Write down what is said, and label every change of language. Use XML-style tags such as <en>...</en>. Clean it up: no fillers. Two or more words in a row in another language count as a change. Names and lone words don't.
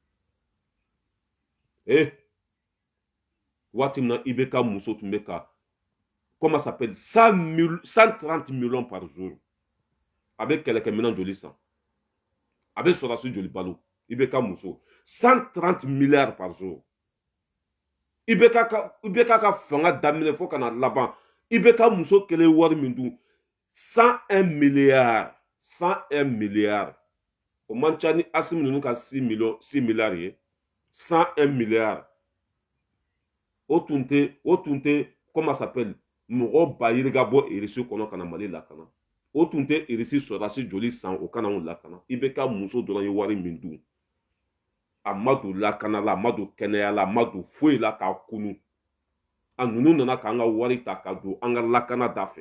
<bm>yan waati min na IBK muso tun bɛ ka</bm> <fr>comment ça s'appelle 130 millions par jour</fr> <bm>a bɛ kɛlɛkɛminɛn joli san a bɛ sɔrɔdasi joli balo IBK muso</bm> <fr>130 milliards par jour</fr> <bm>IBK ka fanga daminɛ fo ka na laban IBK muso kelen wari min dun 101 milliards 101 milliards o man ca ni Asimi ninnu ka 6 milliards ye 101 milliards o tun tɛ</bm> <fr>comment ça s'appelle</fr> <bm>mɔgɔ ba yiri ka bɔ irisi kɔnɔ ka na Mali lakana o tun tɛ irisi sɔrɔdasi joli san o kana anw lakana IBK muso dɔrɔn ye wari min dun a ma don lakana la a ma don kɛnɛya la a ma don foyi la k'a kunu a ninnu nana k'an ka wari ta ka don an ka lakana da fɛ</bm>